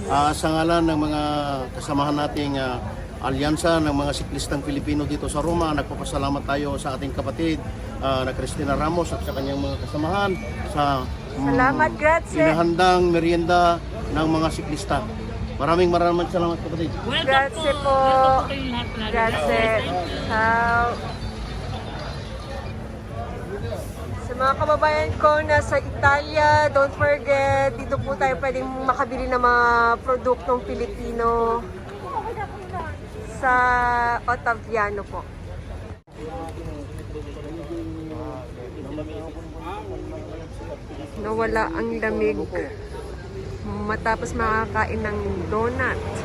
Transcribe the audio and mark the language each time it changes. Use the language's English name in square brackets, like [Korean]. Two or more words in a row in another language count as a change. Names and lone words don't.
[Filipino] Sa ngalan ng mga kasamahan nating alyansa ng mga siklistang Pilipino dito sa Roma, nagpapasalamat tayo sa ating kapatid na Christina Ramos at sa kanyang mga kasamahan sa Salamat, grazie. inahandang merienda ng mga siklista. Maraming salamat kapatid. [English] Welcome [Italian] Grazie po. [Filipino] Welcome po kayong lahat lagi. [Italian] Grazie. Ciao. [Filipino] Sa mga kababayan ko na sa Italia, [English] don't forget, [Filipino] dito po tayo pwedeng makabili ng mga produktong Pilipino sa Ottaviano po. Nawala ang lamig matapos makakain ng donut.